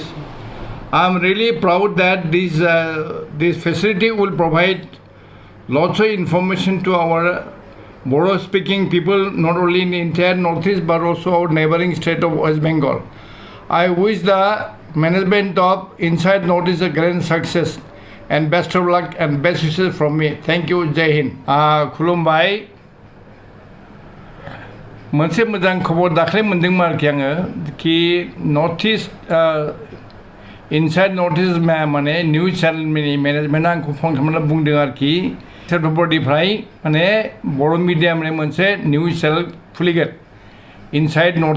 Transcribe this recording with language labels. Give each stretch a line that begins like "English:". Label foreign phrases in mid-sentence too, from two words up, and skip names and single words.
English: I am really proud that this facility will provide lots of information to our Bodo speaking people, not only in the entire Northeast but also our neighboring state of West Bengal. I wish the management of Inside Northeast a grand success and best of luck and best wishes from me. Thank you. Jai Hind. Kulumbai.
Bodo: मोनसे मोजां खबर दाख्लै मोनदोंमोन आरोखि आङो कि नर्थ इस्ट इनसाइड नर्थ इस्ट माने
English: news channel management
Bodo: आंखौ फन खालामनानै बुंदों आरोखि फेब्रुवारिनिफ्राय माने बर' मिडियामनि मोनसे
English: news channel
Bodo: खुलिगोन इनसाइड नर्थ